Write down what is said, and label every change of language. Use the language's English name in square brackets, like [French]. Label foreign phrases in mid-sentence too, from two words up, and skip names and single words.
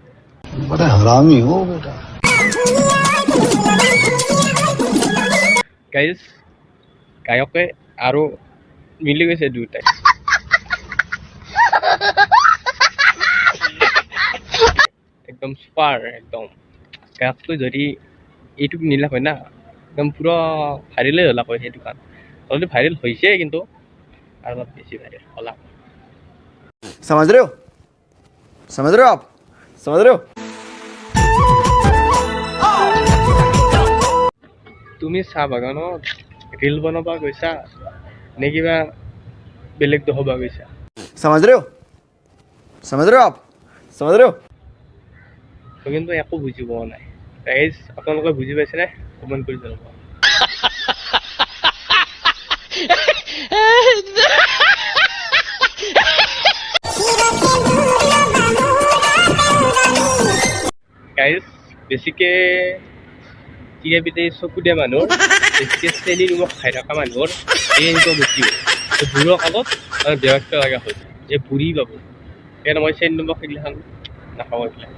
[Assamese] গাইজ গায়কে আৰু মিলি গৈছে দুয়োটাই একদম চুপাৰ একদম গায়কটো যদি এইটোক নিলাক হয় না একদম পুৰা ভাইৰেলেই হ'লাক হয় সেইটো গান [English] already viral [Assamese] হৈছে কিন্তু আৰু অলপ বেছি ভাইৰেল হ'লাক [Hindi] समझ रहे हो आप समझ रहे हो [Assamese] তুমি চাহ বাগানত ৰিল বনাব গৈছা নে কিবা বেলেগ দেখাব গৈছা [Hindi] समझ रहे हो आप समझ रहे हो [Assamese] মই কিন্তু একো বুজি পোৱা নাই গাইজ আপোনালোকে বুজি পাইছেনে কমেণ্ট কৰি জনাব গাইজ বেছিকে চিৰা পিঠা চকু দিয়া মানুহৰ বেছিকে চেনি নিমখ খাই থকা মানুহৰ এই এনেকুৱা বেছি হয় বুঢ়ৰ কালত মানে ব্যৱস্থা লগা হ'ল যে বুঢ়ী পাব সেইকাৰণে মই চেনি নিমখ এইগিলাখন নাখাব এইবিলাক